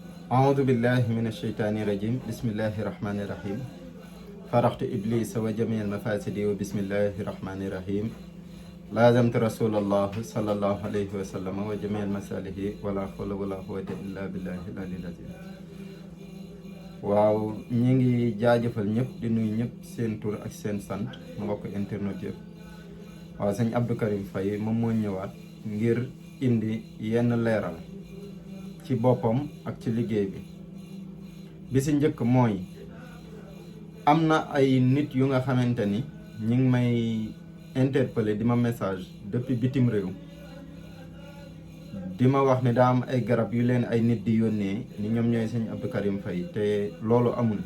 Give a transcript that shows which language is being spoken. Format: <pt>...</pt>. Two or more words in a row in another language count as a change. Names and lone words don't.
<ar>أعوذ بالله من الشيطان الرجيم بسم الله الرحمن الرحيم فرحت إبليس وجميع المفاسد وبسم الله الرحمن الرحيم لازمت رسول الله صلى الله عليه وسلم وجميع المصالح ولا حول ولا قوة إلا بالله العلي العظيم.</ar> <wo>waaw ñi ngi jaajëfal ñëpp di nuyu ñëpp seen tur ak seen sant mbokk internet yëpp. waaw sëñ Abdou Karim Faye moom moo ñëwaat ngir indi yenn leeral ci boppam ak ci liggéey bi si njëkk mooy am na ay nit yu nga xamante ni ñi ngi may interpeller di ma</wo> <fr>message depuis</fr> <wo>bitim réew di ma wax ne daa am ay garab yu leen ay nit di yónnee ni ñoom ñooy sëñ Abdou Karim Faye te loolu amul.</wo>